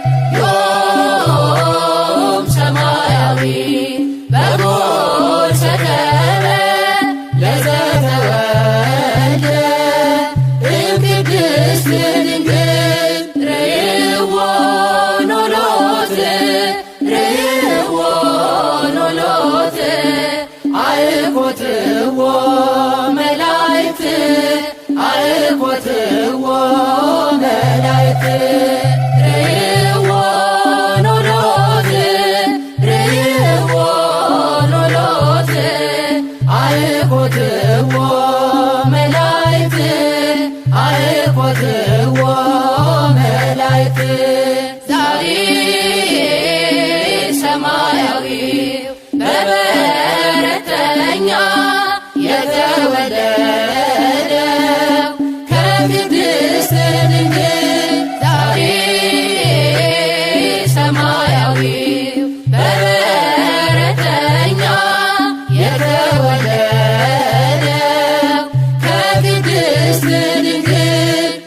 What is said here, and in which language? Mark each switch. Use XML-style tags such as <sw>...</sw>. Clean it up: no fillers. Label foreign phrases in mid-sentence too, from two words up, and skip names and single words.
<gez>ዮም ሰማያዊ በጎል ሰከበ ለዘተወልደ እምቅድስት ድንግል ርእይዎ ኖሎት ርእይዎ ኖሎት አእኮትዎ መላእክት አእኮትዎ መላእክት ርእይዎ ኖሎት ርእይዎ ኖሎት አእኮትዎ መላእክት አእኮትዎ መላእክት</gez> <am>ዛሬ ሰማያዊው በበረተኛ የተወለደው ከቅድስት ድንግል ዛሬ ሰማያዊው በበረተኛ የተወለደው ከቅድስት ድንግል</am>